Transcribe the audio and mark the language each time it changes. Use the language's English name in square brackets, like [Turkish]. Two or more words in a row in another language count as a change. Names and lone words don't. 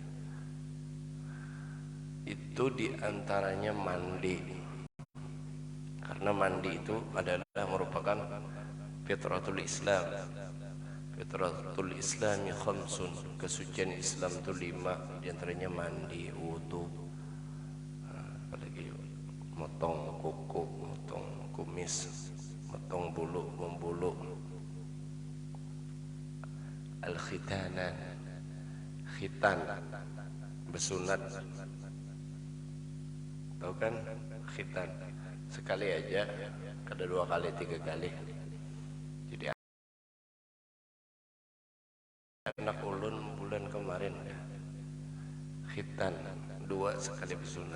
[Indonesian] Itu diantaranya mandi, karena mandi itu adalah merupakan [Arabic] فطرة الإسلام. فطرة الإسلام خمس, [Indonesian] kesucian Islam itu 5, diantaranya mandi, wudu, apalagi motong kuku, motong kumis, motong bulu, membulu, al-khitanan, khitan, bersunat. Tahu kan khitan? Sekali aja, kada 2 kali, 3 kali. Jadi anak ulun bulan kemarin khitan 2 sekali bersunat.